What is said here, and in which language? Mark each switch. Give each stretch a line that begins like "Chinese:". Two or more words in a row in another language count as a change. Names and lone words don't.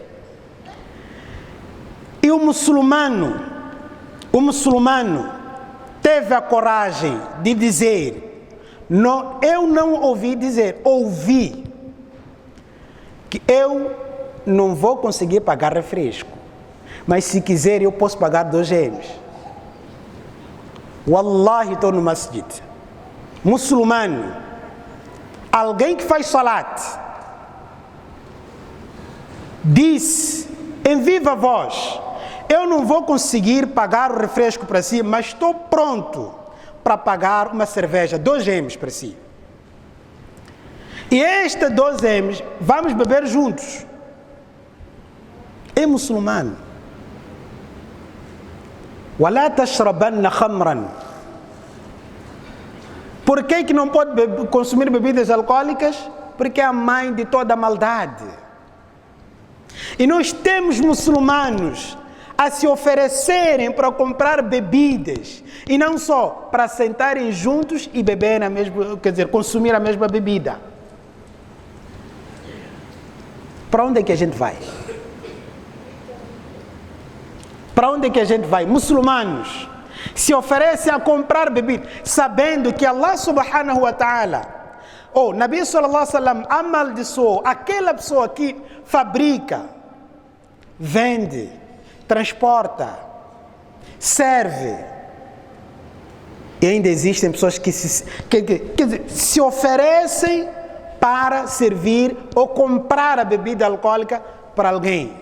Portuguese: E o muçulmano teve a coragem de dizer, não, eu não ouvi dizer, ouvi, que eu não vou conseguir pagar refresco, mas se quiser eu posso pagar 2 dirhams. Wallahi, estou no masjid. Muçulmano, alguém que faz salat, disse em viva voz, eu não vou conseguir pagar o refresco para si, mas estou pronto para pagar uma cerveja, 2 dirhams para si. E este 2 dirhams, vamos beber juntos. É muçulmano.
Arabic: وَلَا تَشْرَبَنَّ خَمْرًا.
Portuguese: Por que não pode consumir bebidas alcoólicas? Porque é a mãe de toda a maldade. E nós temos muçulmanos a se oferecerem para comprar bebidas, e não só para sentarem juntos e beber a mesma, quer dizer, consumir a mesma bebida. Para onde é que a gente vai? Para onde é que a gente vai? Muçulmanos se oferecem a comprar bebida, sabendo que
Arabic: الله سبحانه وتعالى نبي صلى الله عليه وسلم,
Portuguese: amaldiçoou aquela pessoa que fabrica, vende, transporta, serve. E ainda existem pessoas que se oferecem para servir ou comprar a bebida alcoólica para alguém.